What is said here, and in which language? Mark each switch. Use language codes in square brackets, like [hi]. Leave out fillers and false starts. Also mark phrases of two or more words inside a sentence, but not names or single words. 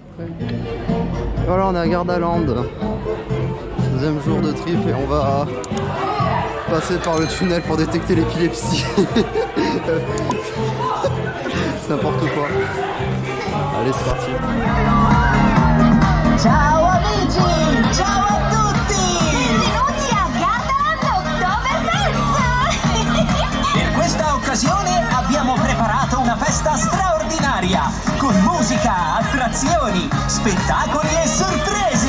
[fr] Voilà, on est à Gardaland. Deuxième jour de trip et on va passer par le tunnel pour détecter l'épilepsie. C'est n'importe quoi. Allez, c'est parti. [it] Ciao amici, ciao a tutti! Benvenuti a Gardaland Oktoberfest! Per questa occasione abbiamo preparato una festa straordinaria, con musica, attrazioni, spettacoli e sorprese!